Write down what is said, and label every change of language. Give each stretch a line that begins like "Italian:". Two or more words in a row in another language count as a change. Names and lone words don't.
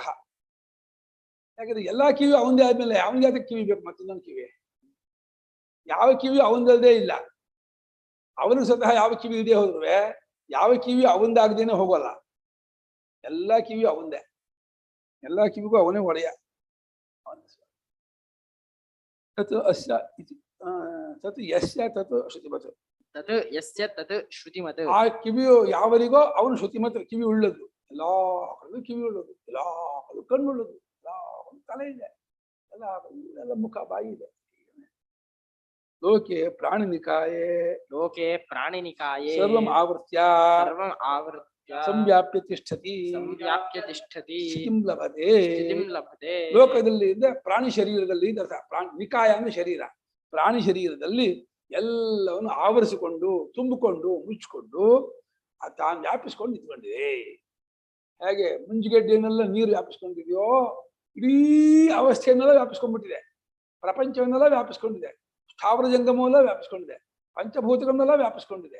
Kannada: ಯಾಕಂದ್ರೆ ಎಲ್ಲಾ ಕಿವಿ ಅವಂದೇ ಆದ್ಮೇಲೆ ಅವನಿಗೆ ಅದಕ್ಕೆ ಕಿವಿ ಬೇಕು ಮತ್ತಿನ್ನೊಂದು ಕಿವಿ? ಯಾವ ಕಿವಿ ಅವಂದಲ್ದೇ ಇಲ್ಲ. ಅವನು ಸ್ವತಃ ಯಾವ ಕಿವಿ ಇದೆ ಹೋದ್ರು ಯಾವ ಕಿವಿ ಅವಂದಾಗದೇನೆ ಹೋಗೋಲ್ಲ. ಎಲ್ಲಾ ಕಿವಿ ಅವಂದೇ, ಎಲ್ಲಾ ಕಿವಿಗೂ ಅವನೇ ಒಡೆಯ.
Sanskrit: ತತ್ ಅಸ್ಯ ಇತಿ ತತ್ ಯಸ್ಯ ತತ್ ಶ್ರುತಿಮತ್. ತತ್ ಯಸ್ಯ ತತ್ ಶ್ರುತಿಮತ್. ಆ ಕಿವಿಯು ಯಾವರಿಗೋ ಅವನು ಶ್ರುತಿಮತ್, ಕಿವಿ ಉಳ್ಳದು. ಎಲ್ಲಾ ಕಡೆ ಕಿವಿ ಉಳ್ಳದು, ಎಲ್ಲಾ ಕಡೆ ಕಣ್ಣು ಉಳ್ಳದು, ಎಲ್ಲಾ ಕಡೆ ತಲೆ ಇದೆ, ಎಲ್ಲ ಮುಖ ಬಾಯಿ ಇದೆ. ಲೋಕೆ ಪ್ರಾಣಿನಿಕಾಯೇ ಲೋಕೆ ಪ್ರಾಣಿನಿಕಾಯೇ ಸರ್ವಂ ಆವೃತ್ಯ ಸರ್ವಂ ಆವೃತ್ಯ ಸಂವ್ಯಾಪ್ಯ ತಿಷ್ಠತಿ ಸಂವ್ಯಾಪ್ಯ ತಿಷ್ಠತಿ ಸ್ಥಿತಿಂ ಲಭತೆ. ಸ್ಥಿತಿಂ ಲಭತೆ.
Kannada: ಲೋಕದಲ್ಲಿ ಇದೆ ಪ್ರಾಣಿ ಶರೀರದಲ್ಲಿ ಇದೆ ಪ್ರಾಣಿ ನಿಕಾಯ ಅಂದ್ರೆ ಶರೀರ. ಪ್ರಾಣಿ ಶರೀರದಲ್ಲಿ ಎಲ್ಲವನ್ನು ಆವರಿಸಿಕೊಂಡು ತುಂಬಿಕೊಂಡು ಮುಚ್ಚಿಕೊಂಡು ತಾನು ವ್ಯಾಪಿಸ್ಕೊಂಡು ನಿಂತ್ಕೊಂಡಿದೆ. ಹೇಗೆ ಮುಂಜುಗಡ್ಡೆಯನ್ನೆಲ್ಲ ನೀರು ವ್ಯಾಪಿಸ್ಕೊಂಡಿದೆಯೋ ಇಡೀ ಅವಸ್ಥೆಯನ್ನೆಲ್ಲ ವ್ಯಾಪಿಸ್ಕೊಂಡ್ಬಿಟ್ಟಿದೆ, ಪ್ರಪಂಚವನ್ನೆಲ್ಲ ವ್ಯಾಪಿಸ್ಕೊಂಡಿದೆ, ಸ್ಥಾವರ ಜಂಗಮವೆಲ್ಲ ವ್ಯಾಪಿಸ್ಕೊಂಡಿದೆ, ಪಂಚಭೂತಗಳನ್ನೆಲ್ಲ ವ್ಯಾಪಿಸ್ಕೊಂಡಿದೆ.